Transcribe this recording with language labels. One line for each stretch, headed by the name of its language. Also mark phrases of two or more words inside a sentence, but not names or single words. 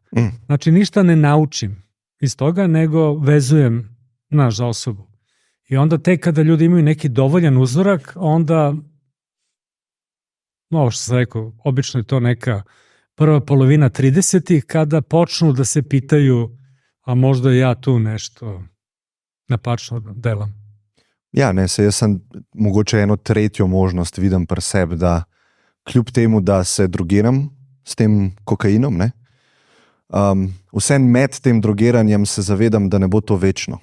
Serbian: Znači ništa ne naučim iz toga, nego vezujem za osobu. I onda tek kada ljudi imaju neki dovoljan uzorak, onda, ovo što sam rekao, obično je to neka prva polovina 30-ih, kada počnu da se pitaju, a možda ja tu nešto napačno delam.
Slovenian: Ja, ne, se jaz sem mogoče eno tretjo možnost vidim pri sebi, da kljub temu, da se drogiram s tem kokainom, ne, vsem med tem drogiranjem se zavedam, da ne bo to večno.